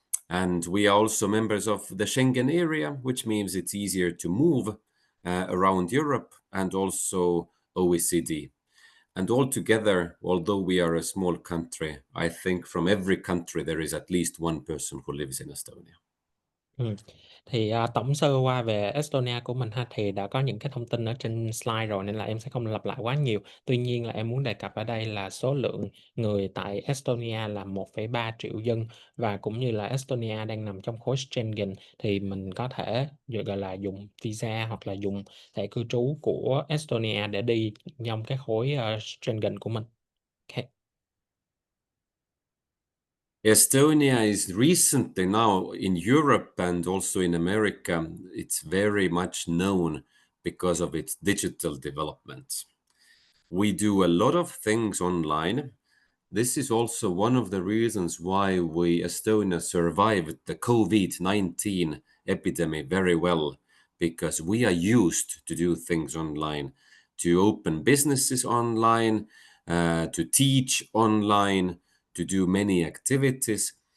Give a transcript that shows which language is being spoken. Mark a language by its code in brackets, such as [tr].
[en] And we are also members of the Schengen area, which means it's easier to move around Europe, and also OECD. And altogether, although we are a small country, I think from every country there is at least one person who lives in Estonia. [vi] Thì tổng sơ qua về Estonia của mình ha, thì đã có những cái thông tin ở trên slide rồi nên là em sẽ không lặp lại quá nhiều. Tuy nhiên là em muốn đề cập ở đây là số lượng người tại Estonia là 1,3 triệu dân, và cũng như là Estonia đang nằm trong khối Schengen thì mình có thể gọi là dùng visa hoặc là dùng thẻ cư trú của Estonia để đi trong cái khối Schengen của mình. Okay. [en] Estonia is recently now in Europe and also in America, it's very much known because of its digital development. We do a lot of things online. This is also one of the reasons why Estonia survived the COVID-19 epidemic very well, because we are used to do things online, to open businesses online, to teach online, to do many activities.